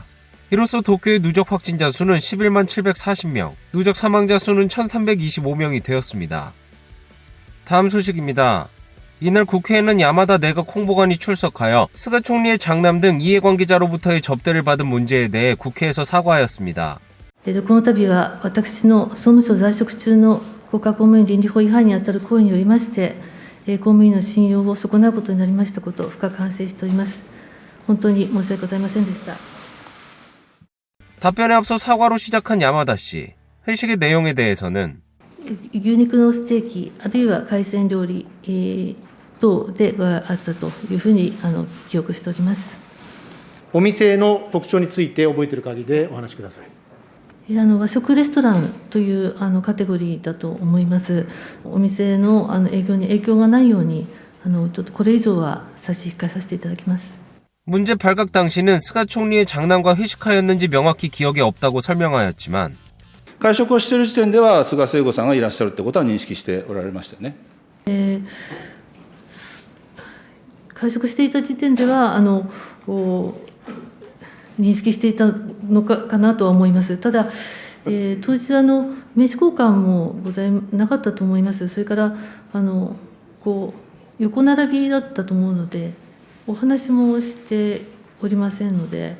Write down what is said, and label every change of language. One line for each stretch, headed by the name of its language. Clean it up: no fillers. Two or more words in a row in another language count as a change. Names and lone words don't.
Korean: 이로써 도쿄의 누적 확진자 수는 11만 740명, 누적 사망자 수는 1325명이 되었습니다. 다음 소식입니다. 이날 국회에는 야마다 내각 홍보관이 출석하여 스가 총리의 장남 등 이해관계자로부터의 접대를 받은 문제에 대해 국회에서 사과하였습니다.
Japanese: この度は私の総務省在職中の国家公務員倫理法違反にあたる行為によりまして、公務員の信用を損なうことになりましたことを深く反省しております。本当に申し訳ございませんでした。
Korean: 답변에 앞서 사과로 시작한 야마다 씨. 회식의 내용에 대해서는
Japanese: 牛肉のステーキあるいは海鮮料理、等でがあったというふうに記憶しております。お店の特徴について覚えている限りでお話しください。和食レストランというカテゴリーだと思います。お店の営業に影響がないようにちょっとこれ以上は差し控えさせていただきます。
Korean: 문제 발각 당시는 스가 총리의 장남과 회식하였는지 명확히 기억이 없다고 설명하였지만
Japanese: 会食をしている時点では菅聖子さんがいらっしゃるということは認識しておられましたよね。会食していた時点では認識していたのかなとは思います。ただ、当日名刺交換もなかったと思います。それから横並びだったと思うのでお話もしておりませんので。